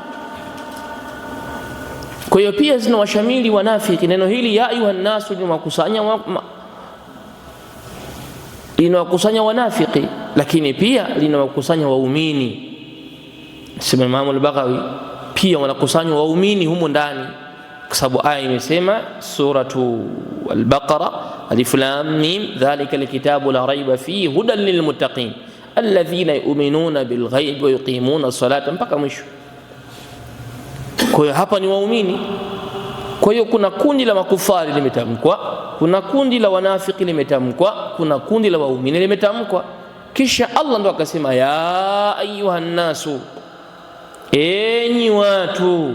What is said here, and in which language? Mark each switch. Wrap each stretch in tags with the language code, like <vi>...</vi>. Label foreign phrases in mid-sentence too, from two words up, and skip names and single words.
<sw>Kwa hiyo pia zinawashamili wanafiki. Neno hili</sw> <ar>يا أيها الناس</ar> <sw>linawakusanya wanafiki, lakini pia linawakusanya waumini. Sema Imam al-Baghawi, pia wanakusanywa waumini humo ndani, kwa sababu aya imesema</sw> <ar>سورة البقرة الم ذلك الكتاب لا ريب فيه هدى للمتقين الذين يؤمنون بالغيب ويقيمون الصلاة</ar> <sw>mpaka mwisho. Kwa hiyo hapa ni waumini. Kwa hiyo kuna kundi la makufari limetamkwa, kuna kundi la wanafiki limetamkwa, kuna kundi la waumini limetamkwa. Kisha Allah ndo akasema</sw> <ar>يا أيها الناس,</ar> <sw>enyi watu.</sw>